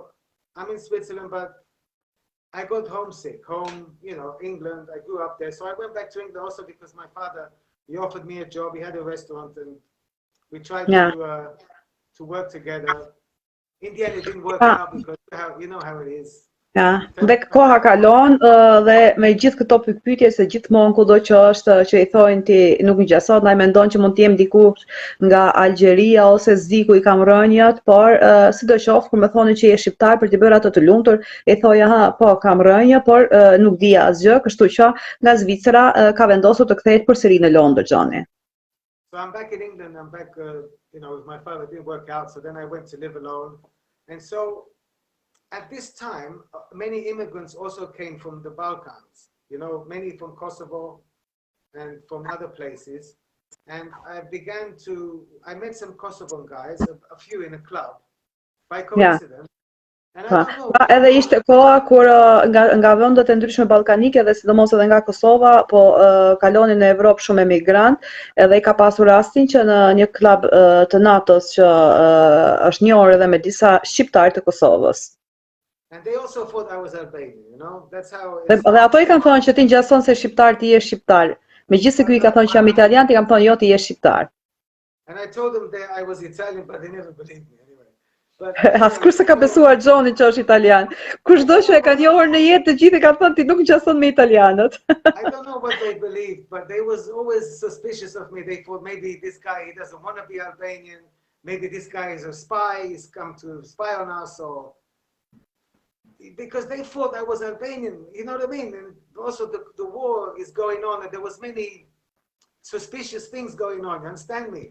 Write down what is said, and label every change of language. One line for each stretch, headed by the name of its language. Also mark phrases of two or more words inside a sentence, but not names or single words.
English: I'm in Switzerland, but I got homesick, you know, England. I grew up there. So I went back to England also because my father, he offered me a job. He had a restaurant and we tried to work together. In the end, it didn't work out because you know how it is.
Albanian: Ja, dhe koha kalon dhe me gjithë këto pyetje se gjithmonë kudo që është që i thonë ti nuk ngjason, ai mendon që mund të jem dikush nga Algjeria ose s'diku i kam rënjët, por sidoqoftë kur më thonin që je shqiptar për t'i bërë ato të lumtur, i thoja po kam rënjë, por nuk dija asgjë, kështu që nga Zvicra ka vendosur të kthehet përsëri në Londër, Johni.
English: So I'm back in England. I'm back, you know, with my father. It didn't work out. So then I went to live alone, and so. At this time, many immigrants also came from the Balkans, you know, many from Kosovo and from other places. And I met some Kosovan guys, a few in a club, by coincidence. And I don't know.
Albanian: Edhe ishte koha kur nga vendet e ndryshme ballkanike dhe sidomos edhe nga Kosova, po kalonin në Evropë shumë emigrant, edhe I ka pasur rastin që në një klub të natës që është njohur edhe me disa shqiptar të Kosovës.
English: And they also thought I was Albanian, you know. That's how.
Albanian: Dhe ato I kanë thonë që ti ngjason se shqiptar ti je shqiptar. Megjithëse ky I ka thonë që jam italian, ti kam thonë jo ti je shqiptar.
English: And I told them that I was Italian, but they never believed me anyway. But
Albanian: askush se ka besuar Johni që është italian. Kushdo që e ka njohur në jetë, të gjithë kanë thënë ti nuk ngjason me italianët.
English: I don't know what they believed, but they was always suspicious of me. They thought maybe this guy he doesn't want to be Albanian. Maybe this guy is a spy. He's come to spy on us, or. Because they thought I was Albanian, you know what I mean? And also the war is going on and there was many suspicious things going on, you understand me?